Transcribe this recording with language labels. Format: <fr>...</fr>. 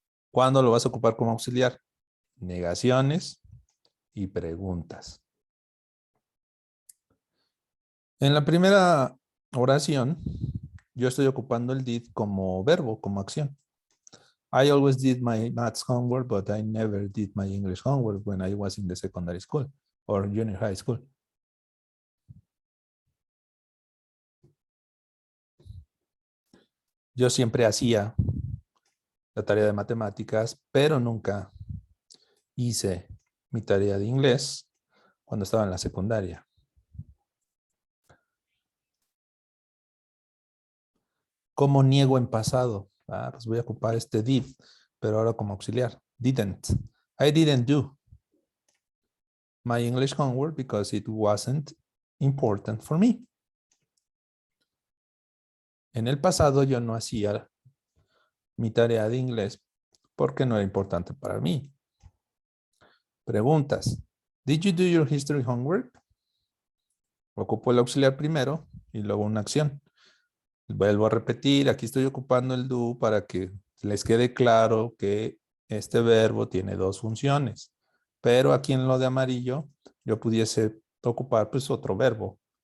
<es>¿Cuándo lo vas a ocupar como auxiliar? Negaciones y preguntas. En la primera oración, yo estoy ocupando el did como verbo, como acción.</es> <en>I always did my maths homework, but I never did my English homework when I was in the secondary school or junior high school.</en> <es>Yo siempre hacía la tarea de matemáticas, pero nunca hice mi tarea de inglés cuando estaba en la secundaria. ¿Cómo niego en pasado? Pues voy a ocupar este did, pero ahora como auxiliar.</es> <en>Didn't. I didn't do my English homework because it wasn't important for me.</en> <es>En el pasado yo no hacía mi tarea de inglés porque no era importante para mí. Preguntas.</es> <en>Did you do your history homework?</en> <es>Ocupo el auxiliar primero y luego una acción. Vuelvo a repetir, aquí estoy ocupando el do para que les quede claro que este verbo tiene dos funciones. Pero aquí en lo de amarillo, yo pudiese ocupar pues otro verbo.</es>